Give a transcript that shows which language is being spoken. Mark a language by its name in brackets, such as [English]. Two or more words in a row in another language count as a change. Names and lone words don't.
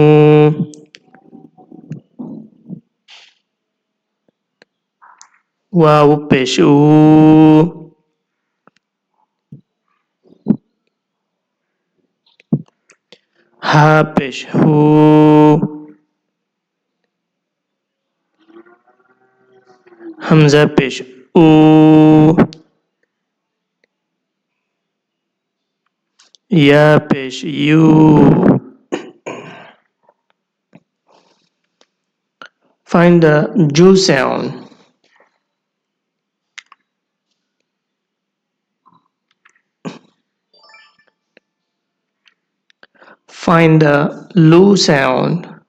[Urdu] Waw Pesh U, Ha Pesh Hu, Hamza Pesh U, Ya Pesh U. [English] Find the Ju sound. Find the Lu sound.